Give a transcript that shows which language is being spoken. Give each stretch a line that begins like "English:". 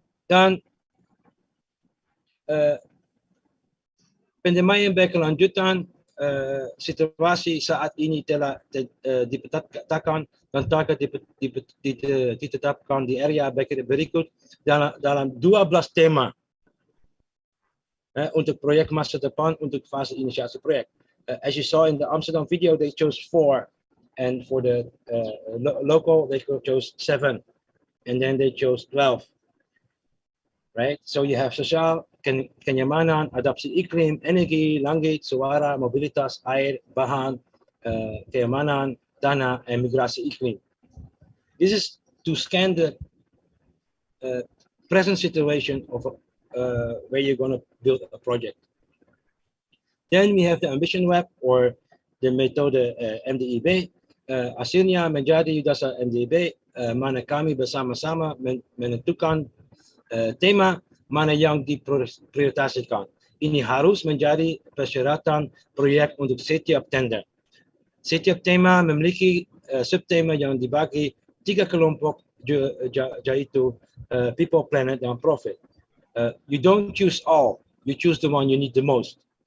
Indonesian: Dan pendamaian berkelanjutan, situasi saat ini telah dipetakan dan target ditetapkan di area berikut dalam 12 tema untuk proyek masa depan untuk fase inisiasi proyek.
English: As you saw in the Amsterdam video, they chose 4, and for the local they chose 7, and then they chose 12. Right? So you have social,
Indonesian: kenyamanan, adaptasi iklim, energi, langit, suara, mobilitas, air, bahan, keamanan, tanah, and migrasi iklim.
English: This is to scan the present situation of where you're going to build a project. Then we have the ambition web or the metode MDIB.
Indonesian: Hasilnya menjadi dasar MDIB, mana kami bersama-sama menentukan tema mana yang diprioritaskan. Ini harus menjadi persyaratan proyek untuk setiap tender. Setiap tema memiliki subtema yang dibagi 3 kelompok, yaitu people, planet, dan profit.
English: You don't choose all, you choose the one you need the most.